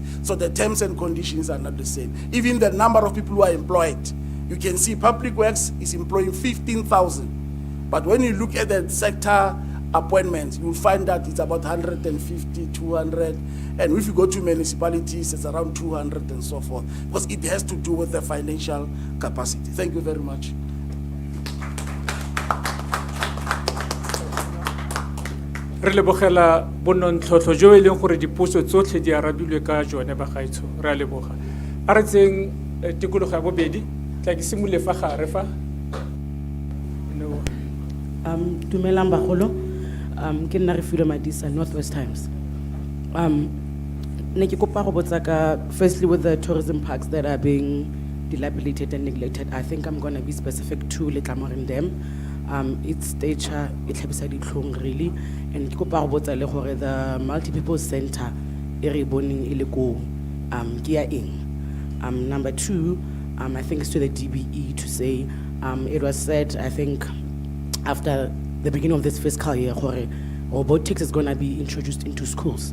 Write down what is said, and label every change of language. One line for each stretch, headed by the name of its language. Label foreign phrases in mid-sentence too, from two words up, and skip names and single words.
English: So the terms and conditions are not the same. Even the number of people who are employed, you can see Public Works is employing 15,000. But when you look at the sector appointments, you'll find that it's about 150, 200. And if you go to municipalities, it's around 200 and so forth. Because it has to do with the financial capacity. Thank you very much.
Tswana: Re lebogela bonontlhotlho jo e leng gore dipuso tsotlhe di arabilwe ka jone ba gaetsho. Re a leboga. A re tseng tikologo ya bobedi, tla ke simolole fa gare fa. Dumelang bagolo, ke nna re Refilwe Madisa, Northwest Times. Ne ke kopa go botsa ka,
English: firstly, with the tourism parks that are being dilapidated and neglected, I think I'm going to be specific to Letlamorin Dam. its stature, it has really, and the multi-purpose center, number two, I think it's to the DBE to say, it was said, I think, after the beginning of this fiscal year, robotics is going to be introduced into schools.